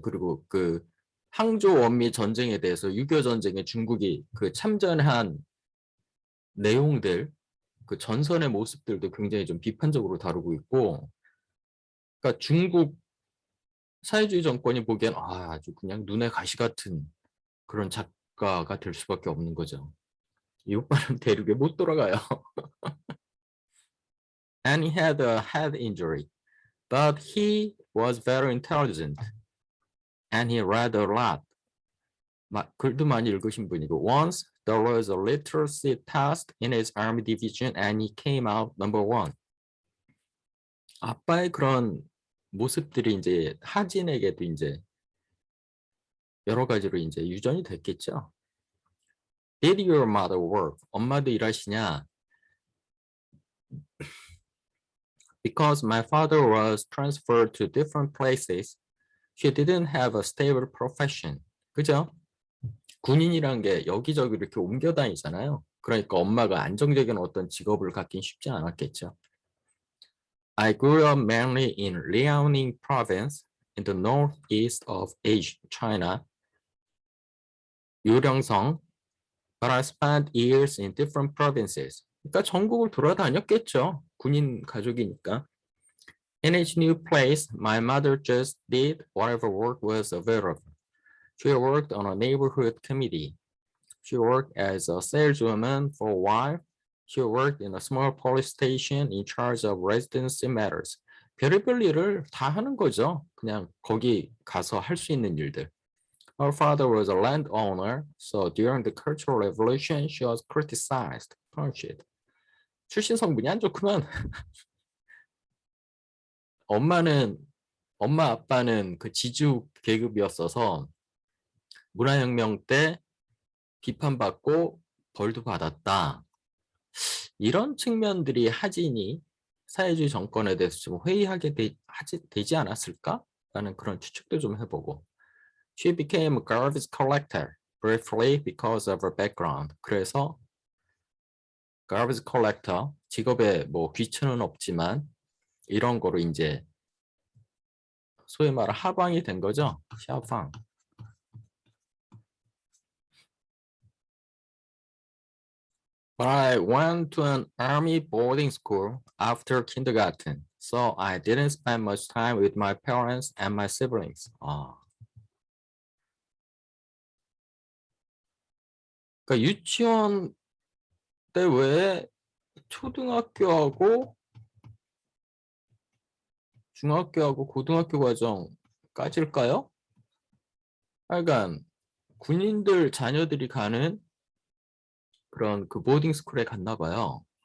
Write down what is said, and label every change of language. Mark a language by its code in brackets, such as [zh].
[ko] 그리고 그 항조 원미 전쟁에 대해서 6.25 전쟁에 중국이 그 참전한 내용들, 그 전선의 모습들도 굉장히 좀 비판적으로 다루고 있고, 그러니까 중국 사회주의 정권이 보기엔 아주 그냥 눈에 가시 같은 그런 작가가 될 수밖에 없는 거죠. 이 오빠는 대륙에 못 돌아가요. [en] And he had a head injury, but he was very intelligent and he read a lot. [ko] 글도 많이 읽으신 분이고 [en] once there was a literacy test in his army division and he came out number one. [ko] 아빠의 그런 모습들이 이제 하진에게도 이제 여러 가지로 이제 유전이 됐겠죠. [en] Did your mother work? [ko] 엄마도 일하시냐? [en] Because my father was transferred to different places, she didn't have a stable profession. [ko] 그죠? 군인이란 게 여기저기 이렇게 옮겨 다니잖아요. 그러니까 엄마가 안정적인 어떤 직업을 갖긴 쉽지 않았겠죠. [en] I grew up mainly in Liaoning province in the northeast of China, 유령성, but I spent years in different provinces. [ko] 그러니까 전국을 돌아다녔겠죠. 군인 가족이니까. [en] In each new place, my mother just did whatever work was available. She worked on a neighborhood committee. She worked as a saleswoman for a while. She worked in a small police station in charge of residency matters. [ko] 별의별 일을 다 하는 거죠. 그냥 거기 가서 할 수 있는 일들. [en] Her father was a landowner, so during the Cultural Revolution, she was criticized, punished. [ko] 출신 성분이 안 좋구만. 엄마 아빠는 그 지주 계급이었어서 문화혁명 때 비판받고 벌도 받았다. 이런 측면들이 하진이 사회주의 정권에 대해서 좀 회의하게 되지 않았을까? 라는 그런 추측도 좀 해보고. [en] She became a garbage collector briefly because of her background. [ko] 그래서 garbage collector, 직업에 뭐 귀천은 없지만 이런 거로 이제 소위 말해 하방이 된 거죠. 샤방. [en] But I went to an army boarding school after kindergarten, so I didn't spend much time with my parents and my siblings. [ko] 그러니까 유치원 때 외에 초등학교하고 중학교하고 고등학교 과정까지일까요? 하여간 군인들 자녀들이 가는 그런 그 보딩 스쿨에 갔나 봐요.